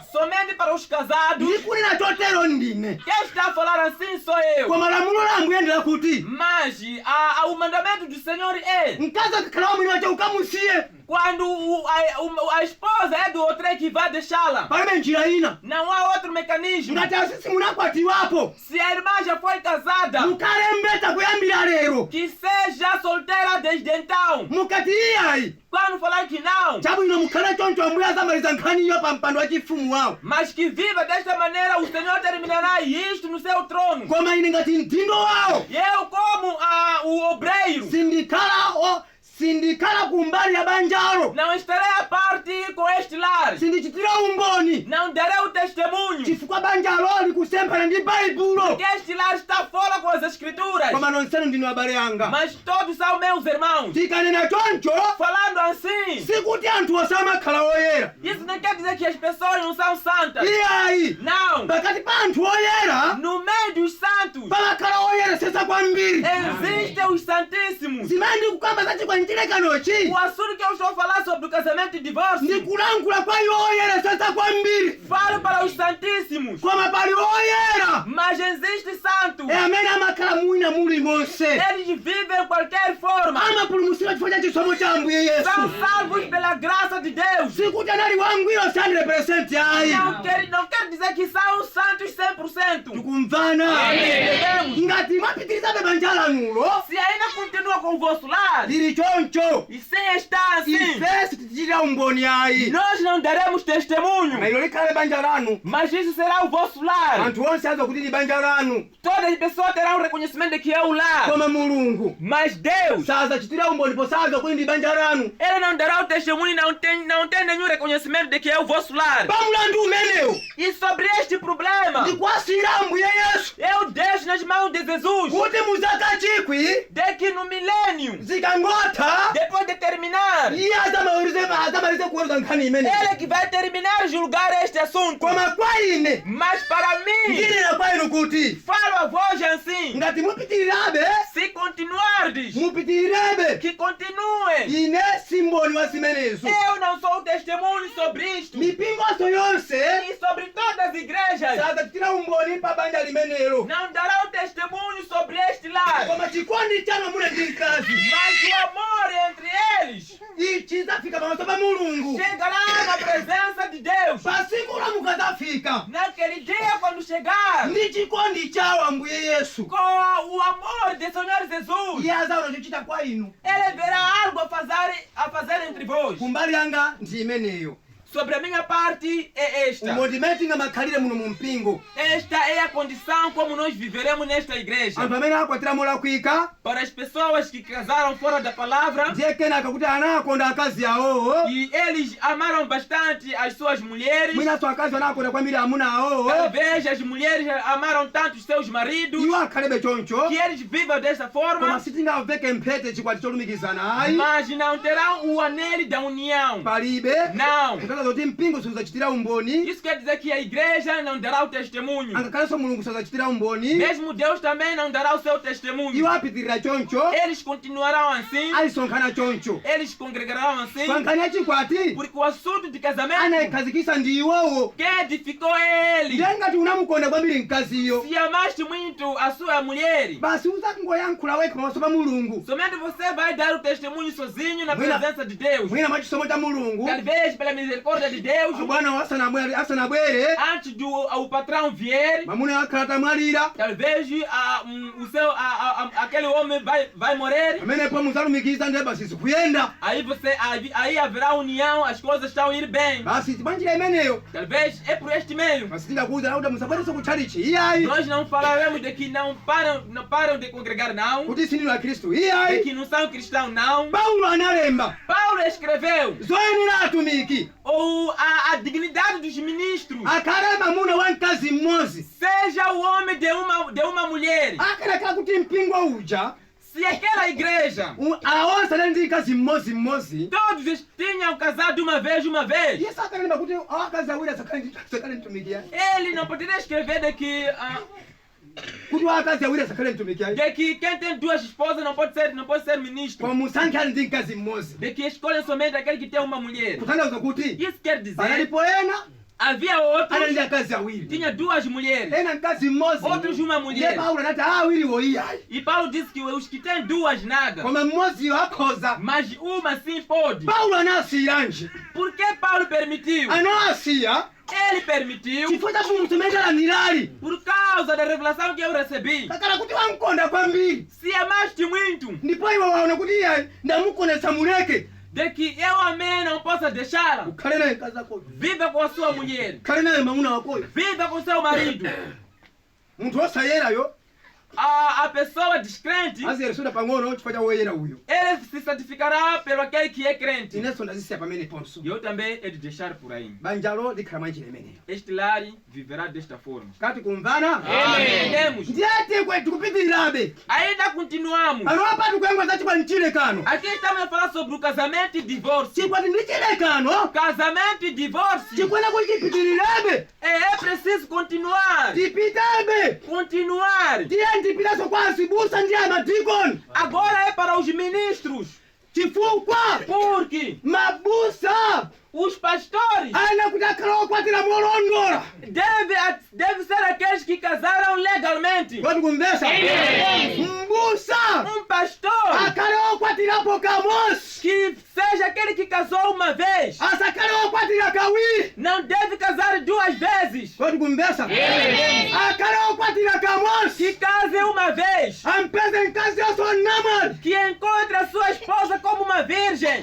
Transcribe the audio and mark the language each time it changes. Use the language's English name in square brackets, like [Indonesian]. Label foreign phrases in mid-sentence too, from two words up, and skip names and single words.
[Portuguese] somente para os casados. [Nyanja] ndikunena chotero ndine [Portuguese] Quem está a falar assim sou eu. [Nyanja] koma lamulo la amuyendera kuti [Portuguese] Mas o mandamento do Senhor é: [Nyanja] mkazi akakhala wamwini wace ukamusiye [Portuguese] Quando a esposa é do outro que vai deixá-la. [Nyanja] palibe njira ina [Portuguese] Não há outro mecanismo. [Nyanja] ngati asisi munakwatiwapo [Portuguese] Se a irmã já foi casada, [Nyanja] mukalembeta kuyambira lero [Portuguese] que seja solteira desde então. [Nyanja] mukati iyayi [Portuguese] Quando falar que não, [Nyanja] chabwino mukhale choncho ambuye azamaliza nkhaniyo pa mpando wa chifumu wawo [Portuguese] mas que viva desta maneira, o Senhor terminará isto no seu trono. [Nyanja] koma ine ngati mdindo wawo [Portuguese] E eu, como o obreiro, [Nyanja] sindikhala kumbali ya banjalo [Portuguese] não estarei a parte com este lar. [Nyanja] sindichitira umboni [Portuguese] Não darei o testemunho. [Nyanja] chifukwa banjalo likusempana ndi baibulo [Portuguese] Porque este lar está fora com as escrituras. [Nyanja] koma nonsenu ndinu abale anga [Portuguese] Mas todos são meus irmãos. [Nyanja] tikanena choncho [Portuguese] Falando assim, [Nyanja] sikuti anthu osamakhala oyera [Portuguese] isso não quer dizer que as pessoas não são santas. [Nyanja] iyayi [Portuguese] Não. [Nyanja] pakati pa anthu oyera [Portuguese] No meio dos santos [Nyanja] pamakhala oyeresesa kwambiri [Portuguese] existem os santíssimos. [Nyanja] zimene ndikukamba za chikwanjirekanochi [Portuguese] O assunto que eu estou a falar sobre o casamento e divórcio, [Nyanja] ndikulankhula kwa iwo oyeresesa kwambiri [Portuguese] falo para os santíssimos. [Nyanja] koma pali oyera [Portuguese] Mas existe santos. [Nyanja] amene amakhala mwina muli monse [Portuguese] Eles vivem de qualquer forma. [Nyanja] amapulumusidwa chifukwa cha chisomo cha ambuye yesu [Portuguese] São salvos pela graça de Deus. [Nyanja] sikuti anali wangwiro 100% ayi [Portuguese] Não quer dizer que são santos 100%. [Nyanja] tikumvana [Portuguese] Entendemos? [Nyanja] ngati mwapitirizabe banja lanulo [Portuguese] Se ainda continua com o vosso lar, [Nyanja] lili choncho [Portuguese] e se está assim, [Nyanja] ife sitichitira umboni ayi [Portuguese] nós não daremos testemunho. [Nyanja] ilo likhale banja lanu [Portuguese] Mas isso será o vosso lar. [Nyanja] anthu onse azokuti li banja lanu [Portuguese] Todas as pessoas terão reconhecimento de que é o lar. [Nyanja] koma mulungu [Portuguese] Mas Deus, [Nyanja] sazachitira umboni posazokuti ndi banja lanu [Portuguese] Ele não dará o testemunho e não tem nenhum reconhecimento de que é o vosso lar. [Nyanja] pamulandu umenewu [Portuguese] E sobre este problema, [Nyanja] ndikwasira ambuye yesu [Portuguese] eu deixo nas mãos de Jesus [Nyanja] kuti muzaka chikwi [Portuguese] de que no milênio, [Nyanja] zikangotha [Portuguese] depois de terminar, [Nyanja] iye azamalize kuweruza nkhani imene [Portuguese] Ele que vai terminar julgar este assunto. [Nyanja] koma kwa ine [Portuguese] Mas para mim, [Nyanja] ndinena kwa inu kuti [Portuguese] falo a voz assim, [Nyanja] ngati mupitirirabe [Portuguese] se continuardes, [Nyanja] mupitirirabe [Portuguese] que continue. [Nyanja] ine simboni wa zimenezo [Portuguese] Eu não sou testemunho sobre isto [Nyanja] mipingonso yonse [Portuguese] e sobre todas as igrejas. [Nyanja] sazachitira umboni pa banja limenelo [Portuguese] Não dará o testemunho sobre este lar. [Nyanja] koma chikondi chanu mule ndi mkazi [Portuguese] Mas o amor entre eles [Nyanja] ichi zafika pamaso pa mulungu [Portuguese] chegará na presença de Deus. [Nyanja] pasiku la mukazafika [Portuguese] Naquele dia, quando chegar, [Nyanja] ndi chikondi chawo ambuye yesu [Portuguese] com o amor do Senhor Jesus, [Nyanja] iye azaona chochita kwa inu [Portuguese] Ele verá algo a fazer entre vós. [Nyanja] kumbali yanga ndi imeneyo [Portuguese] Sobre a minha parte é esta. [Nyanja] umodimeti ngamakhalire muno mu mpingo [Portuguese] Esta é a condição como nós viveremos nesta igreja. [Nyanja] anthu amene akwatira molakwika [Portuguese] Para as pessoas que casaram fora da palavra [Nyanja] ndiye kenaka kuti anakonda akazi awowo [Portuguese] e eles amaram bastante as suas mulheres. [Nyanja] mwinaso akazi anakonda kwambiri amuna awowo [Portuguese] Talvez as mulheres amaram tanto os seus maridos [Nyanja] iwo akhalebe choncho [Portuguese] que eles vivam dessa [Nyanja] koma [Portuguese] forma, [Nyanja] sitingaveke mphete chikwati cholumikizana ayi [Portuguese] mas não terão o anelo da união. [Nyanja] palibe [Portuguese] Não. [Nyanja] kutanthauza kuti mpingo suzachitira umboni [Portuguese] Isso quer dizer que a igreja não dará o testemunho. [Nyanja] angakhalenso mulungu suzachitira umboni [Portuguese] Mesmo Deus também não dará o seu [Nyanja] iwo [Portuguese] testemunho. [Nyanja] apitirira choncho [Portuguese] Eles continuarão assim, [Nyanja] alisonkhana choncho [Portuguese] eles congregarão assim, [Nyanja] pankhani ya chikwati [Portuguese] porque o assunto de casamento [Nyanja] anayikhazikisa ndi iwowo [Portuguese] quem edificou é ele. [Nyanja] ndiye ngati unamukonda kwambiri mkaziyo [Portuguese] Se amaste muito a sua mulher, [Nyanja] basi uzakungoyankhula wekha pamaso pa mulungu [Portuguese] somente você vai dar o testemunho sozinho na [Nyanja] Mwina- [Portuguese] presença de Deus. [Nyanja] mwina mwa chisomo cha mulungu [Portuguese] Talvez pela misericórdia de Deus, [Nyanja] bwana asanabwere [Portuguese] antes do o patrão vier, [Nyanja] mamuna akhala tamwalira [Portuguese] talvez aquele homem vai morrer. [Nyanja] pamenepo muzalumikiza ndiye basi zikuyenda [Portuguese] Aí haverá união, as coisas estão a ir bem. [Nyanja] basi tibanjira imeneyo [Portuguese] Talvez é por este meio. [Nyanja] basi tingakuwuza kuti musabwereso kutchalichi iyayi [Portuguese] Nós não falaremos de que não param de congregar, não. [Nyanja] kuti sindinu a khristu [Portuguese] De [Nyanja] iyayi [Portuguese] que não são cristãos, não. [Nyanja] paulo analemba [Portuguese] Paulo escreveu [Nyanja] zoyenera atumiki [Portuguese] ou a dignidade dos ministros. [Nyanja] akhale mamuna wa mkazi mmodzi [Portuguese] Seja o homem de uma mulher. [Nyanja] akanakhala kuti mpingo uja [Portuguese] Se aquela igreja, [Nyanja] aonse anali ndi mkazi mmodzi [Portuguese] todos tinham casado uma vez. [Nyanja] yesu akalemba kuti akazi awiri asakhale mtumiki yayi [Portuguese] Ele não poderia escrever de [Nyanja] kuti akazi awiri asakhale mtumiki yayi [Portuguese] quem tem duas esposas não pode ser ministro. [Nyanja] koma musankhe ali ndi mkazi mmodzi [Portuguese] De que escolhem somente aquele que tem uma mulher. [Nyanja] kutanthauza kuti [Portuguese] Isso quer dizer [Nyanja] panalipo ena [Portuguese] Havia outros, [Nyanja] analinda akazi awiri [Portuguese] tinha 2 mulheres. [Nyanja] ena mkazi mmozi [Portuguese] Outros uma [Nyanja] ne [Portuguese] mulher. [Nyanja] Paulo anati awiriwo iyayi [Portuguese] E Paulo disse que os que têm 2 nada, [Nyanja] koma mmoziyo akhoza. [Portuguese] mas uma sim pode. [Nyanja] Paulo anasiyanje [Portuguese] Por que Paulo permitiu? [Nyanja] anasiya [Portuguese] Ele permitiu [Nyanja] chifukwa cha kumutumetelanirali [Portuguese] por causa da revelação que eu recebi. [Nyanja] kakala kuti wamkonda kwambiri [Portuguese] Se amaste muito, [Nyanja] ndipo iwe waona kuti iyayi ndamukonesa muleke [Portuguese] de que eu amei não possa deixá-la. [Nyanja] ukhale naye mkazi akoyo [Portuguese] Viva com a sua mulher. [Nyanja] ukhale naye mamuna wakoyo [Portuguese] Viva com seu marido. [Nyanja] munthu osayerayo [Portuguese] A pessoa descrente, [Nyanja] aziyeresoda pang'ono chifukwa cha woyera uyo. [Portuguese] ele se santificará pelo aquele que é crente. [Nyanja] Inenso ndazisiya pamene ponso [Portuguese] E eu também é de deixar por aí. [Nyanja] banjalo likhala mwa njira imeneyo [Portuguese] Este lar viverá desta forma. [Nyanja] kati kumvana [Portuguese] Entendemos? [Nyanja] ndiyati kwe tikupitirirabe [Portuguese] Ainda continuamos. [Nyanja] anopa tikuyankhula za chibwani chilekano [Portuguese] Aqui estamos a falar sobre o casamento e divórcio. [Nyanja] chikwati ndi chilekano [Portuguese] Casamento e divórcio. [Nyanja] chikwena kuti chipitirirabe [Portuguese] É preciso continuar. [Nyanja] tipitabe [Portuguese] Continuar. [Nyanja] ndiye ndipitaso kwa asibusa ndi amadikoni [Portuguese] Agora é para os ministros. [Nyanja] chifukwa [Portuguese] Porque [Nyanja] mabusa [Portuguese] os pastores [Nyanja] ana kuti akhala okwatira molondola [Portuguese] devem ser aqueles que casaram legalmente. [Nyanja] koti kumvesa mbusa [Portuguese] Pastor [Nyanja] akhale okwatirapo kamosi [Portuguese] que seja aquele que casou uma vez. [Nyanja] asakhale okwatira kawiri [Portuguese] Não deve casar 2 vezes. [Nyanja] koti kumvesa akhale okwatira kamosi [Portuguese] Que case uma vez. [Nyanja] ampeze mkazi osonamwali [Portuguese] Que encontre a sua esposa como uma virgem.